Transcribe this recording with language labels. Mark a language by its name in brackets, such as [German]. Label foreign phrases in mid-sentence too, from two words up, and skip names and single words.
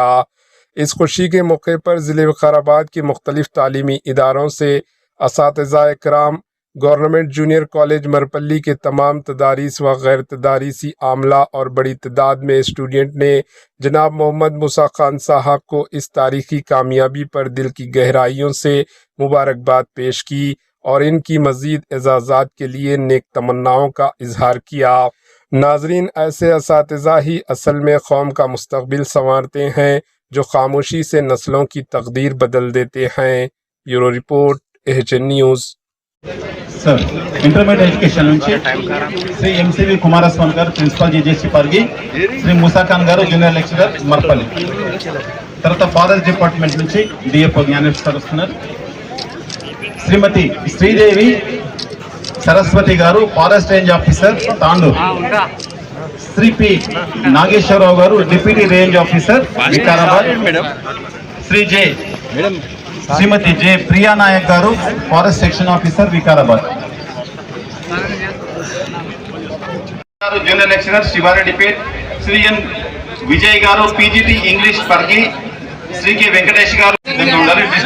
[Urdu] اس خوشی کے موقع پر ضلع وقارآباد کے مختلف تعلیمی اداروں سے اساتذہ کرام، گورنمنٹ جونیئر کالج مرپلی کے تمام تداریس و غیر تداریسی عاملہ اور بڑی تعداد میں اسٹوڈنٹ نے جناب محمد موسیٰ خان صاحب کو اس تاریخی کامیابی پر دل کی گہرائیوں سے مبارکباد پیش کی اور ان کی مزید اعزازات کے لیے نیک تمناؤں کا اظہار کیا۔ ناظرین، ایسے اساتذہ ہی اصل میں قوم کا مستقبل سنوارتے ہیں جو خاموشی سے نسلوں کی تقدیر بدل دیتے ہیں۔ [English] Bureau Report [Urdu] AHN نیوز۔ [Telugu] సార్ [English] Intermediate Education [Telugu] నుంచి శ్రీ MCV కుమారస్వామి గారు ప్రిన్సిపల్ GJC పరిగి, శ్రీ మూసా ఖాన్ గారు [English] Junior Lecturer [Telugu] మర్పల్లి, తర్వాత [English] Forest Department [Telugu] నుంచి DFO జ్ఞానేశ్వర్ వస్తున్నారు, శ్రీమతి శ్రీదేవి సరస్వతి గారు [English] Forest Range Officer [Telugu] తాండూర్, శ్రీ P నాగేశ్వరరావు గారు [English] Deputy Range Officer [Telugu] వికారాబాద్, శ్రీమతి J ప్రియా నాయక్ గారు [English] Forest Section Officer [Telugu] వికారాబాద్, [English] Junior Lecturer [Telugu] శివారెడ్డిపేట్, శ్రీ N విజయ్ గారు [English] PGT English [Telugu] పరిగి, శ్రీ K వెంకటేష్ గారు